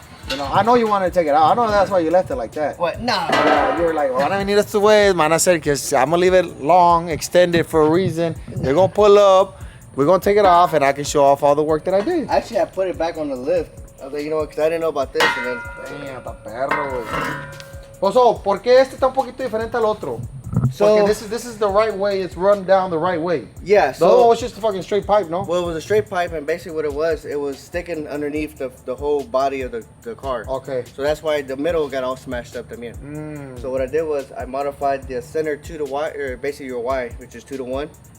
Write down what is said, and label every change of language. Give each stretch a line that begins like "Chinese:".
English: You know, I know you wanted to take it out. I know that's why you left it like that. What? No. You were like, well, I don't need us to wait. Man, I said, because I'm going to leave it long, extended for a reason. They're going to pull up. We're going to take it off, and I can show off all the work that I did. Actually, I put it back on the lift. I was like, you know what? Because I didn't know about this. And then,
Spanish: Damn, está perro, güey. Pues, ¿por qué este está un poquito diferente al otro?
English: So Porque this is the right way. It's run down the right way. yeah. The other So one was just a fucking straight pipe, no? well, it was a straight pipe, and basically what it was sticking underneath the whole body of the car. Okay. So that's why the middle got all smashed up también. So what I did was I modified the center 2 to Y, or basically your Y, which is 2 to 1.